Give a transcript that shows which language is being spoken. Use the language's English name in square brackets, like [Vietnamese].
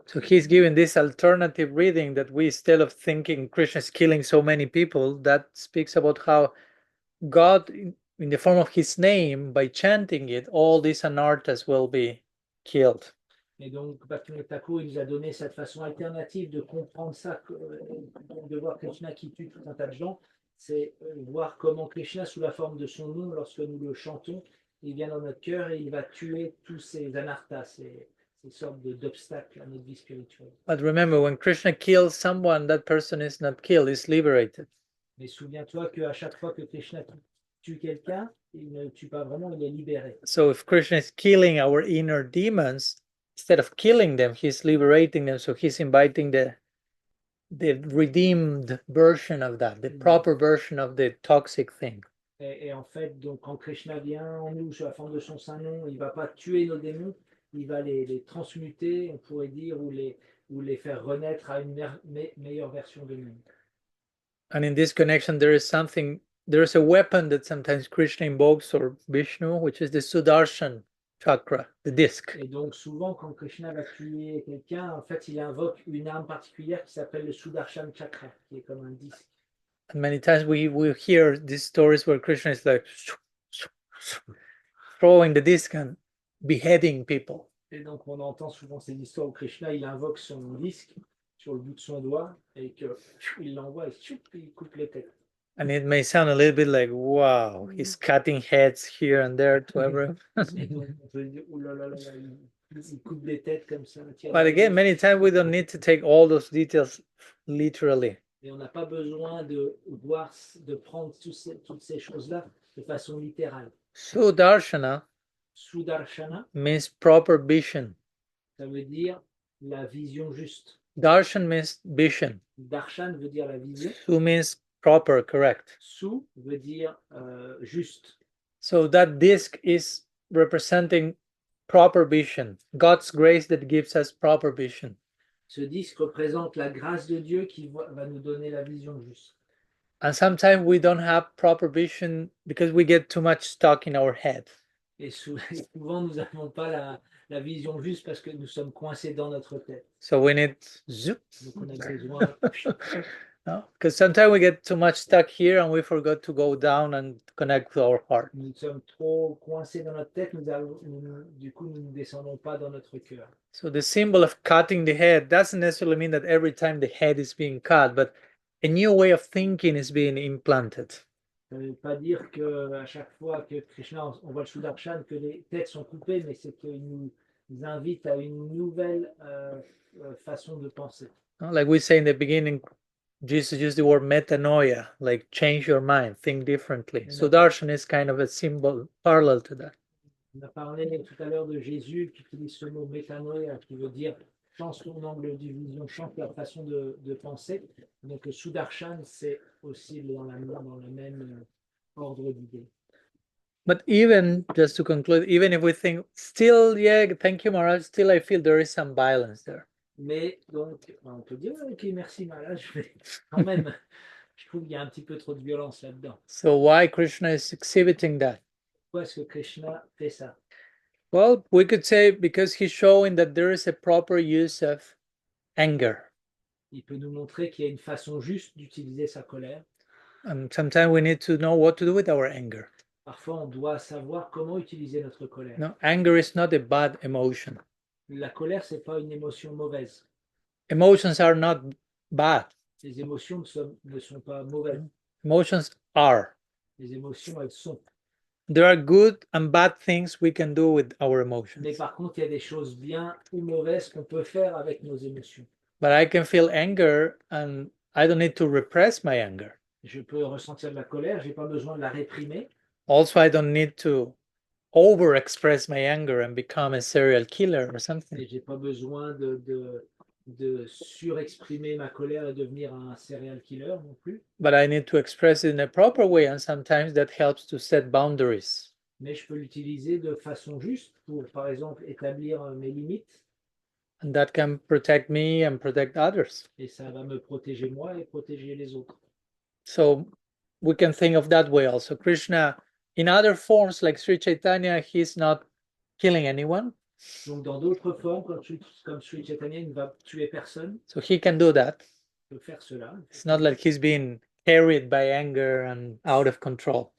[English] So he's given this alternative reading that we, instead of thinking Krishna is killing so many people, that speaks about how God, in the form of his name, by chanting it, all these anarthas will be killed. [French] Et donc, Bhaktivinoda Thakur, il nous a donné cette façon alternative de comprendre ça, de voir Krishna qui tue tout un tas de gens, c'est voir comment Krishna, sous la forme de son nom, lorsque nous le chantons, il vient dans notre cœur et il va tuer tous ces anarthas, ces sortes d'obstacles à notre vie spirituelle. [English] But remember, when Krishna kills someone, that person is not killed, is liberated. [French] Mais souviens-toi qu'à chaque fois que Krishna tue quelqu'un, il ne tue pas vraiment, il est libéré. [English] So if Krishna is killing our inner demons, instead of killing them, he's liberating them. So he's inviting the redeemed version of that, the proper version of the toxic thing. [French] Et en fait, donc, quand Krishna vient en nous sous la forme de son saint nom, il ne va pas tuer nos démons, il va les transmuter, on pourrait dire, ou les faire renaître à une meilleure version de nous. [English] And in this connection, there is a weapon that sometimes Krishna invokes, or Vishnu, which is the Sudarshan chakra, the disc. [French] Et donc souvent, quand Krishna va tuer quelqu'un, en fait, il invoque une arme particulière qui s'appelle le Sudarshan chakra, qui est comme un disque. [English] And many times we hear these stories where Krishna is like throwing the disc and beheading people. [French] Et donc on entend souvent ces histoires où Krishna, il invoque son disque sur le bout de son doigt et qu'il l'envoie et il coupe les têtes. [English] And it may sound a little bit like, wow, he's cutting heads here and there to everyone. [French] Et donc on peut dire, oh là là là, il coupe des têtes comme ça. [English] But again, many times we don't need to take all those details literally. [French] Et on n'a pas besoin de prendre toutes ces choses-là de façon littérale. [English] Sudarshana [French] Sudarshana, [English] means proper vision. [French] ça veut dire la vision juste. [English] Darshan means vision. [French] Darshan veut dire la vision. [English] Su means proper, correct. [French] Su veut dire juste. [English] So that disc is representing proper vision, God's grace that gives us proper vision. [French] Ce disque représente la grâce de Dieu qui va nous donner la vision juste. [English] And sometimes we don't have proper vision because we get too much stuck in our head. [French] Et souvent, nous n'avons pas la vision juste parce que nous sommes coincés dans notre tête. [English] So we need zoop. [French] Donc on a besoin. [English] No? Because sometimes we get too much stuck here and we forgot to go down and connect with our heart. [French] Nous sommes trop coincés dans notre tête, du coup nous ne descendons pas dans notre cœur. [English] So the symbol of cutting the head doesn't necessarily mean that every time the head is being cut, but a new way of thinking is being implanted. [French] Ça ne veut pas dire qu'à chaque fois que Krishna, on voit le Sudarshan, que les têtes sont coupées, mais c'est qu'il nous invite à une nouvelle façon de penser. [English] Like we say in the beginning, Jesus used the word metanoia, like change your mind, think differently. So darshan is kind of a symbol parallel to that. [French] On a parlé tout à l'heure de Jésus qui utilise ce mot metanoia, qui veut dire change ton angle de vision, change ta façon de penser. Donc le Sudarshan, c'est aussi dans le même ordre d'idées. [English] But even, just to conclude, even if we think, still, yeah, thank you, Maharaj, still I feel there is some violence there. [French] Mais donc, on peut dire, ok, merci Maharaj, mais quand même, je trouve qu'il y a un petit peu trop de violence là-dedans. [English] So why Krishna is exhibiting that? [French] Pourquoi est-ce que Krishna fait ça? [English] Well, we could say because he's showing that there is a proper use of anger. [French] Il peut nous montrer qu'il y a une façon juste d'utiliser sa colère. [English] And sometimes we need to know what to do with our anger. [French] Parfois, on doit savoir comment utiliser notre colère. [English] No, anger is not a bad emotion. [French] La colère, c'est pas une émotion mauvaise. [English] Emotions are not bad. [French] Les émotions ne sont pas mauvaises. [English] Emotions are. [French] Les émotions, elles sont. [English] There are good and bad things we can do with our emotions. [French] Mais par contre, il y a des choses bien ou mauvaises qu'on peut faire avec nos émotions. [English] But I can feel anger and I don't need to repress my anger. [French] Je peux ressentir de la colère, j'ai pas besoin de la réprimer. [English] Also, I don't need to over-express my anger and become a serial killer or something. [French] Et j'ai pas besoin de surexprimer ma colère et devenir un serial killer non plus. [English] But I need to express it in a proper way, and sometimes that helps to set boundaries. [French] Mais je peux l'utiliser de façon juste pour, par exemple, établir mes limites. [English] And that can protect me and protect others. [French] Et ça va me protéger moi et protéger les autres. [English] So we can think of that way also. Krishna, in other forms like Sri Chaitanya, he's not killing anyone. [French] Donc, dans d'autres formes, comme Sri Chaitanya, il ne va tuer personne. [English] So he can do that. [French] Il peut faire cela. [English] It's not like he's being carried by anger and out of control.